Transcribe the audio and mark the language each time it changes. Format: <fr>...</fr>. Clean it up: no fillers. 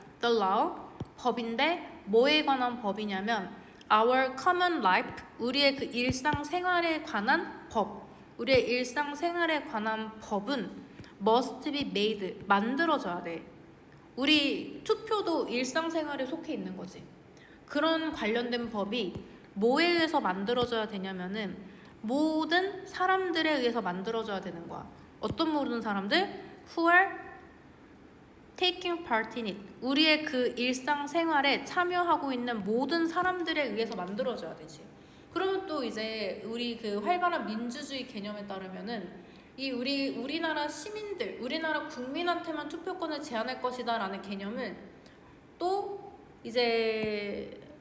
<en>The law,</en> <ko>법인데 뭐에 관한 법이냐면</ko> <en>our common life,</en> <ko>우리의 그 일상생활에 관한 법, 우리의 일상생활에 관한 법은</ko> <en>must be made,</en> <ko>만들어져야 돼. 우리 투표도 일상생활에 속해 있는 거지. 그런 관련된 법이 뭐에 의해서 만들어져야 되냐면은 모든 사람들에 의해서 만들어져야 되는 거야. 어떤 모든 사람들?</ko> <en>Who are taking part in it.</en> <ko>우리의 그 일상생활에 참여하고 있는 모든 사람들에 의해서 만들어져야 되지. 그러면 또 이제 우리 그 활발한 민주주의 개념에 따르면은 우리나라 시민들, 우리나라 국민한테만 투표권을 제한할 것이다 라는 개념은 또 이제</ko>